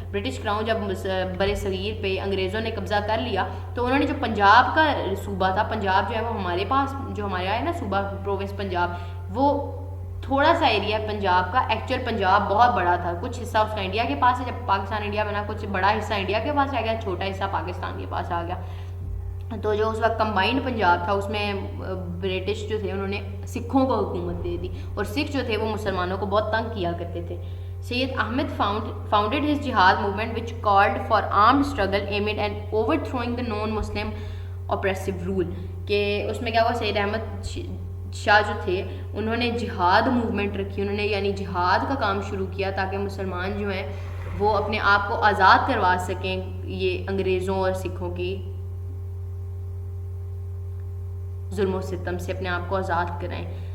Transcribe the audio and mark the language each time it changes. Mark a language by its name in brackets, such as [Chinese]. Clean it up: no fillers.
[Urdu] British crown جب بر صغیر پہ انگریزوں نے قبضہ کر لیا تو انہوں نے جو پنجاب کا صوبہ تھا, پنجاب جو ہے وہ ہمارے پاس جو ہمارے آئے نا صوبہ پروونس پنجاب, وہ تھوڑا سا ایریا ہے پنجاب کا, ایکچوئل پنجاب بہت بڑا تھا, کچھ حصہ اس کا انڈیا کے پاس ہے, جب پاکستان انڈیا بنا کچھ بڑا حصہ انڈیا کے پاس آ گیا, چھوٹا حصہ پاکستان کے پاس آ گیا. تو جو اس وقت کمبائنڈ پنجاب تھا اس میں برٹش جو تھے انہوں نے سکھوں کو حکومت دے دی, اور سکھ جو تھے وہ مسلمانوں کو بہت تنگ کیا کرتے تھے. [English] Syed Ahmad founded his jihad movement which called for armed struggle aimed at overthrowing the non-Muslim oppressive rule. [Urdu] کہ اس میں کیا ہوا, سید احمد شاہ جو تھے انہوں نے جہاد موومنٹ رکھی, انہوں نے یعنی جہاد کا کام شروع کیا تاکہ مسلمان جو ہیں وہ اپنے آپ کو آزاد کروا سکیں یہ انگریزوں اور سکھوں کی ظلم و ستم سے, اپنے آپ کو آزاد کرائیں.